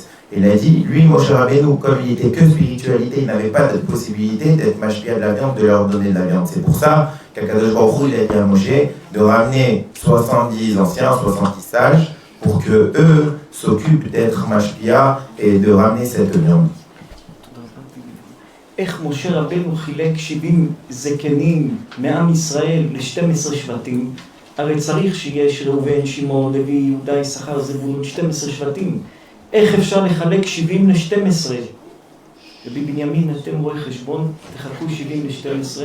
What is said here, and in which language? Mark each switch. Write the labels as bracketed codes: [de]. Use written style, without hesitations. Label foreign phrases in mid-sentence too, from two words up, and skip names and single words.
[fr] Il a dit, lui, Moshe Rabbeinu, comme il était que spiritualité, il n'avait pas de possibilité d'être mashpia de la viande, de leur donner de la viande. C'est pour ça qu' [he] הקדוש ברוך הוא, [fr] il a dit à Moshe de ramener 70 anciens, 70 sages, pour que eux s'occupent d'être mashpia et de ramener cette viande. [he] איך משה רבנו חילק 70 זקנים מעם ישראל ל-12 שבטים? הרי צריך שיש ראובן, שמעון, לוי, יהודה, יששכר, זבולון, 12 שבטים. איך אפשר לחלק 70 ל-12? רבי בנימין, אתם רואי חשבון, תחלקו 70 ל-12.